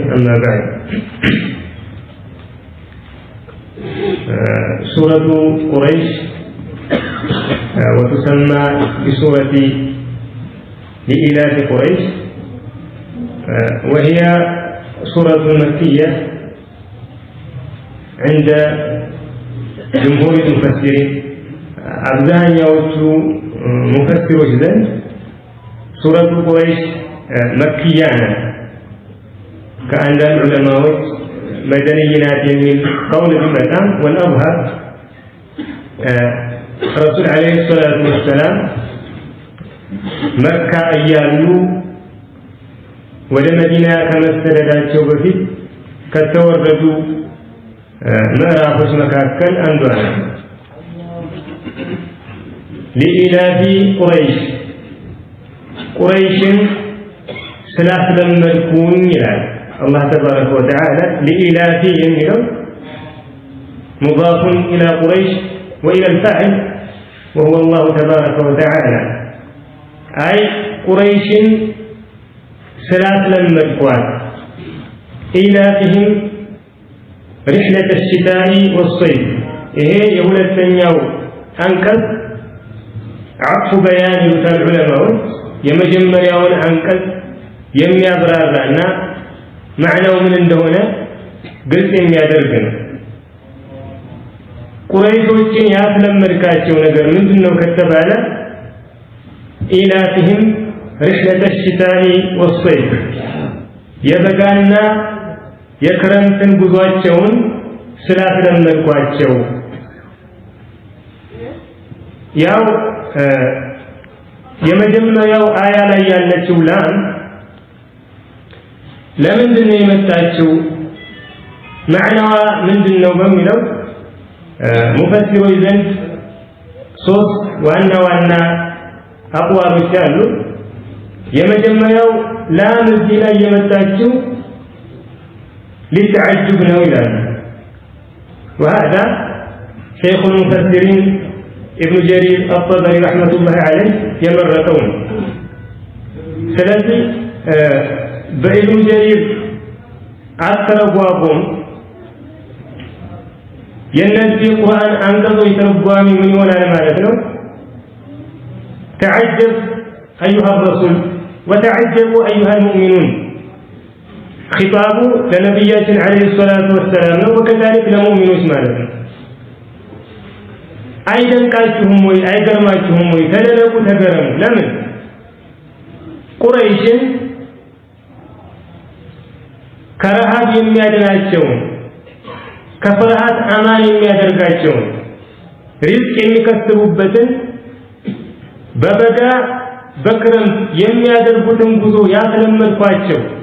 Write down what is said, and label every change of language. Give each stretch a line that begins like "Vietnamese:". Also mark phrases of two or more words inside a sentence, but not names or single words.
Arabic: أما بعد، سورة قريش وتسمى بسورة لإيلاف قريش، وهي سورة مكية عند جمهور المفسرين.
Amharic: አብዛኛዎቹ ሙፈሲሮች ዘንድ ሱረቱ ቁረይሽ መክያ ናት። ከአንዳንድ ዑለማዎች መደንይ ናት የሚል ቀውል ቢመጣም
Arabic: والأظهر رسول عليه الصلاة والسلام
Amharic: መካ እያሉ ወደ መዲና ከመሰደዳቸው በፊት ከተወረዱ ምዕራፎች መካከል አንዷ ናት።
Arabic: لإيلاف قريش
Amharic: ስላስለመድኩኝ ይላል
Arabic: الله تبارك وتعالى። لإيلاف የሚለው مضاف إلى قريش وإلى الفاعل وهو الله تبارك وتعالى، أي قريش
Amharic: ስላስለመድኳት
Arabic: إيلافهم رحلة الشتاء والصيف።
Amharic: ይሄ የሁለተኛው አንቀጽ
Arabic: عطف بيان
Amharic: ይሉታል ዑለማዎች። የመጀመሪያውን አንቀጽ የሚያብራራና ማዕናው ምን እንደሆነ ግልጽ የሚያደርግ ነው። ቁረይሾችን ያስለመድካቸው ነገር ምንድነው ከተባለ
Arabic: إيلافهم رحلة الشتاء والصيف፣
Amharic: የበጋና የክረምትን ጉዟቸውን ስላስለመድኳቸው። ያው የመጀመሪያው አያ ላይ ያለችው ላም ለምንድን ነው የመጣችው ማዕናዋ ምንድነው በሚለው ሙፈሲሮች ዘንድ ሶስት ዋና ዋና አቅዋሎች አሉ። የመጀመሪያው ላም እዚህ ላይ የመጣችው ሊተዓጅብ ነው ይላሉ።
Arabic: وهذا شيخ المفسرين ابن جرير الطبري رحمة الله عليه يمرقون.
Amharic: ስለዚህ በኢብኑ ጀሪር አተረጓጎም የነዚህ ቁርአን አንቀጾች ተርጓሚ ምን ይሆናል ማለት ነው?
Arabic: تعجب أيها الرسول وتعجبوا أيها المؤمنون። خطاب لنبياتنا عليه الصلاة والسلام وكذلك لمؤمنون
Amharic: ማለት ነው። አይደንቃችሁም ወይ አይገርማችሁም ወይ ተደነቁ ተገረሙ። ለምን ቁረይሽን ከረሃብ የሚያድናቸው ከፍርሃት አማን የሚያደርጋቸው ሪዝቅ የሚከስቡበትን በበጋ በክረምት የሚያደርጉትን ጉዞ ያስለመድኳቸው